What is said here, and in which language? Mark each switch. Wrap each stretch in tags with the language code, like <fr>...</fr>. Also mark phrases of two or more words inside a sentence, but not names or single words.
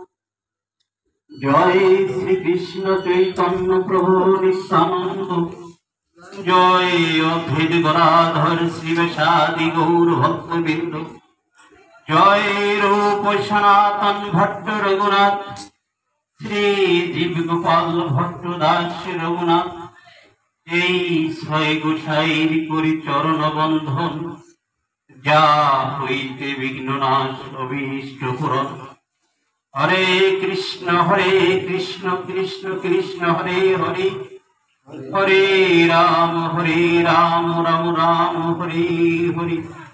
<bn>জয় শ্রী কৃষ্ণ চৈতন্য প্রভু নিত্যানন্দ জয় অদ্বৈত গদাধর শ্রীবাসাদি গৌর ভক্তবৃন্দ। জয় রূপ সনাতন ভট্ট রঘুনাথ শ্রী জীব গোপাল ভট্ট দাস রঘুনাথ। এই ছয় গোসাইর করি চরণ বন্ধন যা হইতে বিঘ্ননাশ অভীষ্ট পূরণ।</bn> <sa>হরে কৃষ্ণ কৃষ্ণ কৃষ্ণ হরে হরে হরে রাম রাম রাম হরে হরে।</sa>